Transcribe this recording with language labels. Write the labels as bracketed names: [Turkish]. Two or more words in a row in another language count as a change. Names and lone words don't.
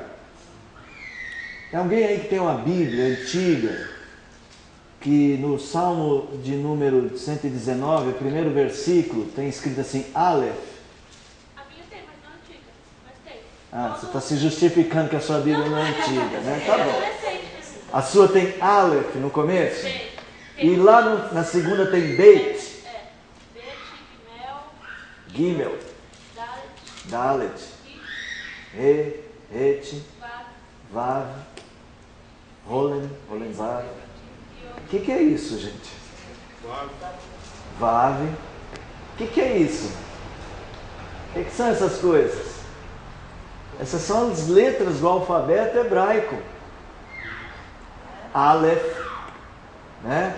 [Portuguese] Tem alguém aí que tem uma Bíblia antiga, que no salmo de número 119, o primeiro versículo, tem escrito assim, Aleph. A minha tem, mas não é antiga. Mas tem. Você está se justificando que a sua Bíblia não é antiga, né? Tá bom. Recente. A sua tem Aleph no começo? Tem. E lá na segunda tem Beit? Bet, Gimel, Dalet, Dalet, Re, Et, Vav, Rolen, Vav. O que é isso, gente? Vav. O que é isso? O que são essas coisas? Essas são as letras do alfabeto hebraico. Aleph, né?